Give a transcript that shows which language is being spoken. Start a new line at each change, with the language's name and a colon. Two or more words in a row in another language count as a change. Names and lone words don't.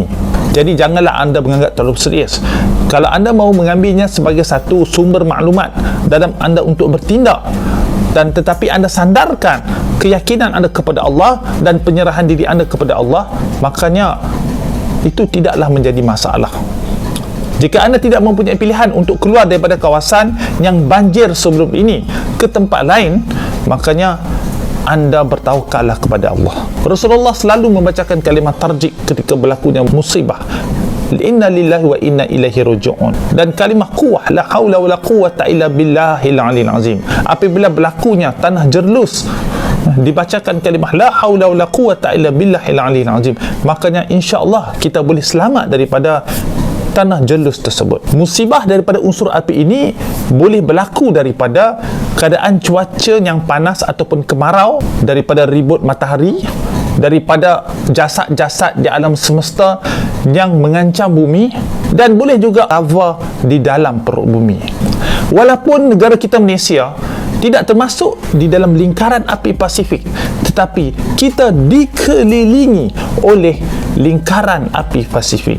Malay: Jadi janganlah anda menganggap terlalu serius. Kalau anda mahu mengambilnya sebagai satu sumber maklumat dalam anda untuk bertindak, dan tetapi anda sandarkan keyakinan anda kepada Allah dan penyerahan diri anda kepada Allah, makanya itu tidaklah menjadi masalah. Jika anda tidak mempunyai pilihan untuk keluar daripada kawasan yang banjir sebelum ini ke tempat lain, makanya anda bertawakallah kepada Allah. Rasulullah selalu membacakan kalimah tarjik ketika berlakunya musibah,
Arabic: إنا لله وإنا إليه راجعون,
Malay: dan kalimah quwwah,
Arabic: لا حول ولا قوة إلا بالله العلي العظيم.
Malay: Apabila berlakunya tanah jerlus, dibacakan kalimah
Arabic: لا حول ولا قوة إلا بالله العلي العظيم,
Malay: makanya
Arabic: إن شاء الله
Malay: kita boleh selamat daripada tanah jelus tersebut. Musibah daripada unsur api ini boleh berlaku daripada keadaan cuaca yang panas ataupun kemarau, daripada ribut matahari, daripada jasad-jasad di alam semesta yang mengancam bumi, dan boleh juga lava di dalam perut bumi. Walaupun negara kita Malaysia tidak termasuk di dalam lingkaran api Pasifik, tetapi kita dikelilingi oleh lingkaran api Pasifik.